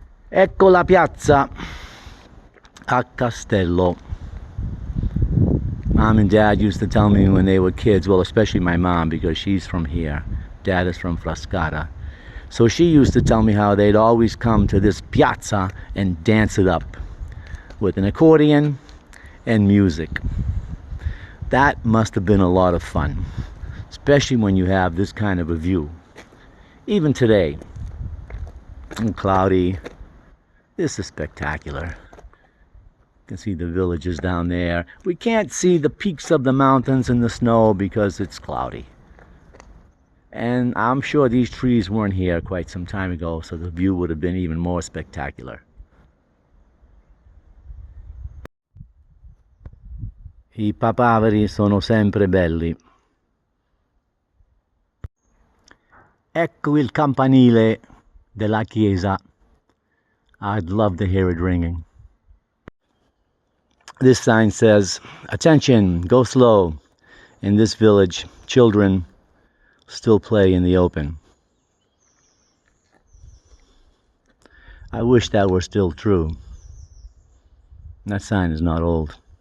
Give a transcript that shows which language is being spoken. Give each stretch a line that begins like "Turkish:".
Italian: Ecco la piazza a Castello.
English: Mom and Dad used to tell me when they were kids, well, especially my mom, because she's from here. Dad is from Frascata. So she used to tell me how they'd always come to this piazza and dance it up with an accordion and music. That must have been a lot of fun, especially when you have this kind of a view. Even today, and cloudy, this is spectacular. You can see the villages down there. We can't see the peaks of the mountains in the snow because it's cloudy. And I'm sure these trees weren't here quite some time ago, so the view would have been even more spectacular.
Italian: I papaveri sono sempre belli. Ecco il campanile della chiesa.
English: I'd love to hear it ringing. This sign says, "Attention, go slow." In this village, children still play in the open. I wish that were still true. That sign is not old.